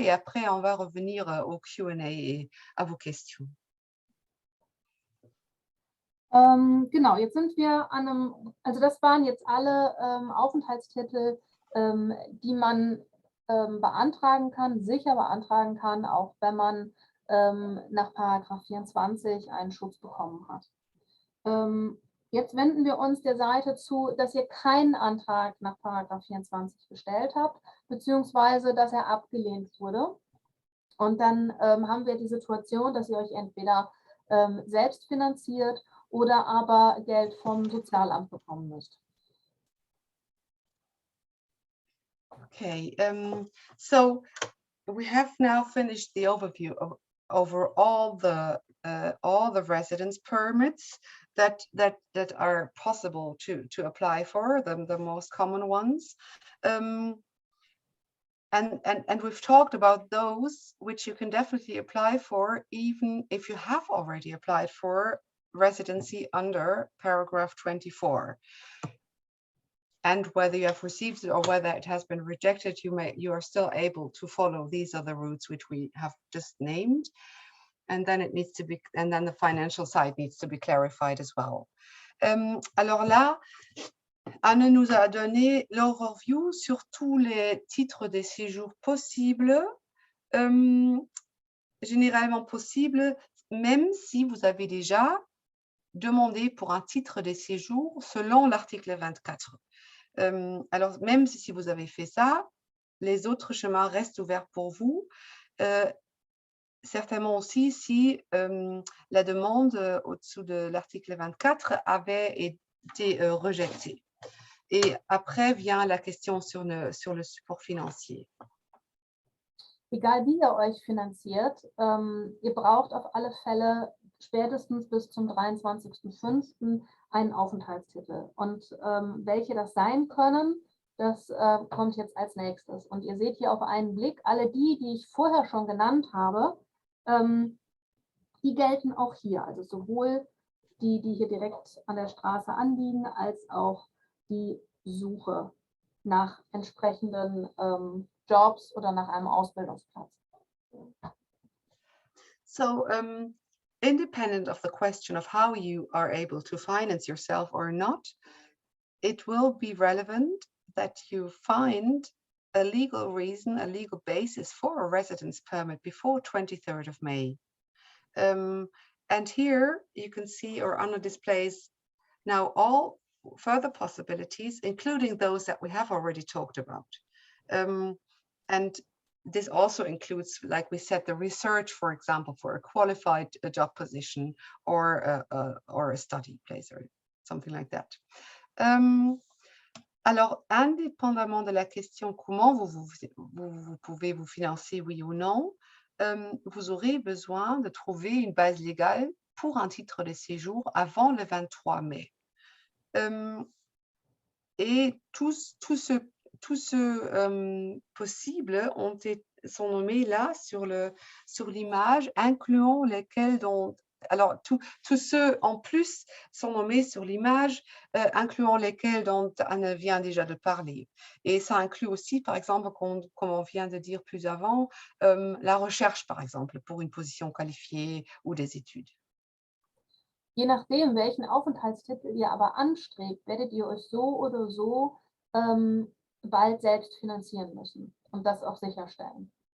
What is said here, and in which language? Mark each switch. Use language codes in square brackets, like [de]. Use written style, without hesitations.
[fr] Et après, on va revenir au Q&A et à vos questions. [de] Genau, jetzt sind wir an einem, also das waren jetzt alle Aufenthaltstitel, die man beantragen kann, sicher beantragen kann, auch wenn man nach Paragraph 24 einen Schutz bekommen hat. Jetzt wenden wir uns der Seite zu, dass ihr keinen Antrag nach Paragraph 24 gestellt habt, beziehungsweise dass er abgelehnt wurde. Und dann haben wir die Situation, dass ihr euch entweder selbst finanziert oder aber Geld vom Sozialamt bekommen müsst. [en] Okay, so we have now finished the overview over all the residence permits that are possible to apply for, the most common ones, and we've talked about those which you can definitely apply for, even if you have already applied for residency under paragraph 24. And whether you have received it or whether it has been rejected, you are still able to follow these other routes which we have just named. And then it needs to be, and then the financial side needs to be clarified as well. [fr] Alors là, Anne nous a donné l'overview sur tous les titres de séjour possibles, généralement possibles, même si vous avez déjà demandé pour un titre de séjour selon l'article 24. Alors, même si vous avez fait ça, les autres chemins restent ouverts pour vous. Certainement aussi si la demande au-dessous de l'article 24 avait été rejetée. Et après vient la question sur le support financier. [de] Egal wie ihr euch finanziert, ihr braucht auf alle Fälle spätestens bis zum 23.05. einen Aufenthaltstitel. Und welche das sein können, das kommt jetzt als nächstes. Und ihr seht hier auf einen Blick, alle die ich vorher schon genannt habe, die gelten auch hier. Also sowohl die hier direkt an der Straße anliegen, als auch die Suche nach entsprechenden Jobs oder nach einem Ausbildungsplatz. [en] So, independent of the question of how you are able to finance yourself or not, it will be relevant that you find a legal reason, a legal basis for a residence permit before 23rd of May. And here you can see, or Anna displays now all further possibilities, including those that we have already talked about. And this also includes, like we said, the research, for example, for a qualified job position or a study place or something like that. [fr] Alors, indépendamment de la question comment vous pouvez vous financer, oui ou non, vous aurez besoin de trouver une base légale pour un titre de séjour avant le 23 mai. Et tous ceux possibles sont nommés là sur l'image, incluant lesquels alors, tous ceux en plus sont nommés sur l'image, incluant lesquels dont Anne vient déjà de parler. Et ça inclut aussi, par exemple, comme on vient de dire plus avant, la recherche, par exemple, pour une position qualifiée ou des études. [de] Je nachdem, welchen Aufenthaltstitel ihr aber anstrebt, werdet ihr euch so oder so bald selbst finanzieren müssen und das auch sicherstellen.